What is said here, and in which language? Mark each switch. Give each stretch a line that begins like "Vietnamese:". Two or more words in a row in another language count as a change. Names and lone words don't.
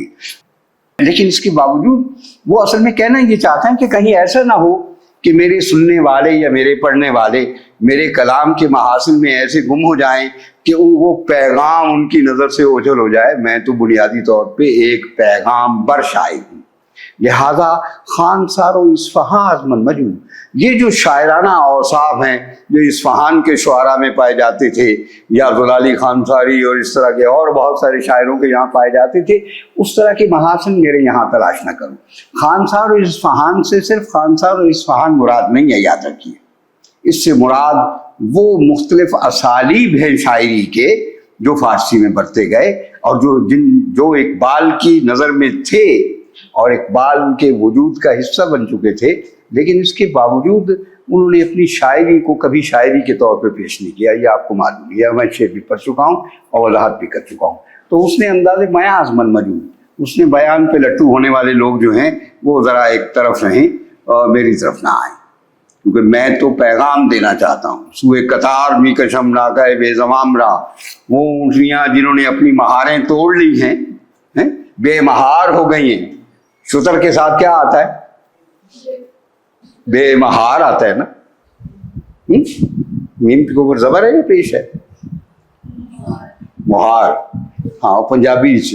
Urdu: لیکن اس کے باوجود وہ اصل میں کہنا یہ چاہتے ہیں کہ کہیں ایسا نہ ہو کہ میرے سننے والے یا میرے پڑھنے والے میرے کلام کے محاسن میں ایسے گم ہو جائیں کہ وہ پیغام ان کی نظر سے اوجھل ہو جائے. میں تو بنیادی طور پہ ایک پیغام بر شاعر ہوں.
Persian: لہذا خانسار و اصفہاں از من مجو،
Urdu: یہ جو شاعرانہ اوصاف ہیں جو اصفہان کے شعراء میں پائے جاتے تھے، یا زلالی خانساری اور اس طرح کے اور بہت سارے شاعروں کے یہاں پائے جاتے تھے، اس طرح کے محاسن میرے یہاں تلاش نہ کروں. خانسار و اصفہان سے صرف خانسار و اصفہان مراد نہیں ہے، یاد رکھیے. اس سے مراد وہ مختلف اسالیب ہیں شاعری کے جو فارسی میں برتے گئے، اور جو اقبال کی نظر میں تھے اور اقبال کے وجود کا حصہ بن چکے تھے، لیکن اس کے باوجود انہوں نے اپنی شاعری کو کبھی شاعری کے طور پہ پیش نہیں کیا. یہ آپ کو معلوم ہے، میں شعر بھی پڑھ چکا ہوں اور وضاحت بھی کر چکا ہوں.
Persian: تو اس نے انداز بیاں از من مجو،
Urdu: اس نے بیان پہ لٹو ہونے والے لوگ جو ہیں وہ ذرا ایک طرف رہیں اور میری طرف نہ آئیں، کیونکہ میں تو پیغام دینا چاہتا ہوں.
Persian: سوئے قطار می کشم ناکہ بے زمام را،
Urdu: وہ اونٹنیاں جنہوں نے اپنی مہاریں توڑ لی ہیں بے مہار ہو گئی ہیں. شتر کے ساتھ کیا آتا ہے؟ بے مہار آتا ہے نا. میم کے اوپر زبر ہے یا پیش ہے؟ مہار. ہاں، پنجابی سے.